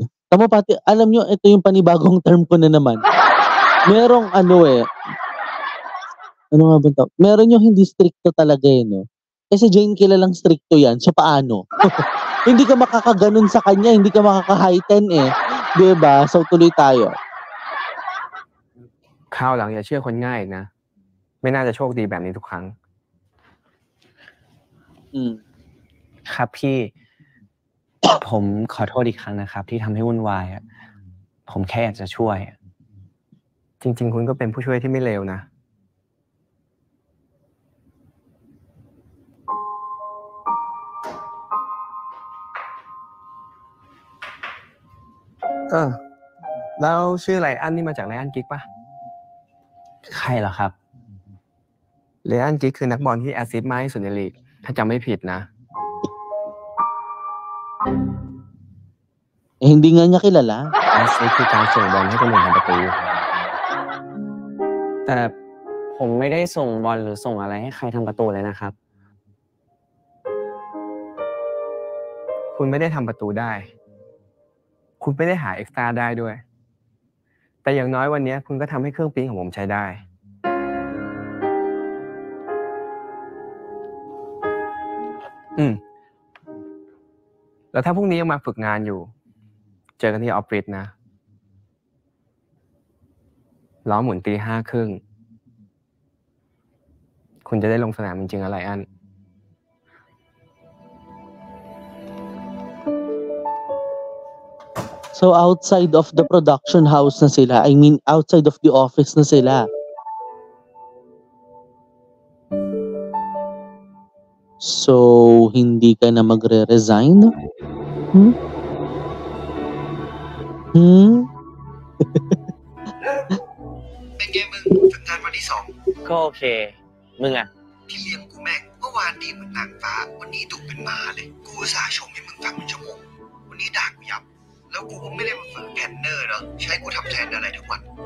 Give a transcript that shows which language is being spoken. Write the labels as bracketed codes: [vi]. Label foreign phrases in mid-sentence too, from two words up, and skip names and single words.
[tl] Tama pati, alam nyo, ito yung panibagong term ko na naman. Merong ano nga bang tawag? Meron yung hindi stricto talaga no? Kasi Jane kilalang stricto yan, so paano? Hindi ka makakaganon sa kanya, hindi ka makaka-heighten eh. Diba? So tuloy tayo. [th] คราวหลังอย่าเชื่อคนง่ายอีกนะ ไม่น่าจะโชคดีแบบนี้ทุกครั้ง ครับพี่ ผมขอโทษอีกครั้งนะครับ ที่ทำให้วุ่นวายอ่ะผมแค่อยากจะช่วย จริงๆคุณก็เป็นผู้ช่วยที่ไม่เลวนะ แล้วชื่อไลอ้อนนี่มาจากไลอ้อนกิ๊กปะ ใครเหรอครับ ไลอ้อนกิ๊กคือนักบอลที่แอสซิสต์มากที่สุดในลีกถ้าจำไม่ผิดนะ [tl] Hindi nga niya kilala. [th] แอสซิสต์คือการส่งบอลให้คนอื่นทำประตู แต่ผมไม่ได้ส่งบอลหรือส่งอะไรให้ใครทำประตูเลยนะครับ คุณไม่ได้ทำประตูได้ คุณไม่ได้หาเอ็กซ์ตร้าได้ด้วย แต่อย่างน้อยวันนี้คุณก็ทำให้เครื่องปริ้นของผมใช้ได้ แล้วถ้าพรุ่งนี้ยังมาฝึกงานอยู่ เจอกันที่ออฟฟิศนะ ล้อหมุน 5:30 คุณจะได้ลงสนามจริงๆอะไรอัน [en] So outside of the production house [tl] na sila. [en] I mean, outside of the office [tl] na sila. So, hindi ka na magre-resign? [th] เป็นไงมึงฝึกงานวันที่ 2 ก็โอเค มึงอ่ะ ที่เลี้ยงกูแม่งเมื่อวานดีเหมือนนางฟ้าวันนี้ดุเป็นหมาเลยกูอุตส่าห์ชมให้มึงฟังเป็นชั่วโมงวันนี้ด่ากูยับแล้วกูก็ไม่ได้มาฝึกแพนเนอร์เนาะใช้กูทำแทนอะไรทุกวัน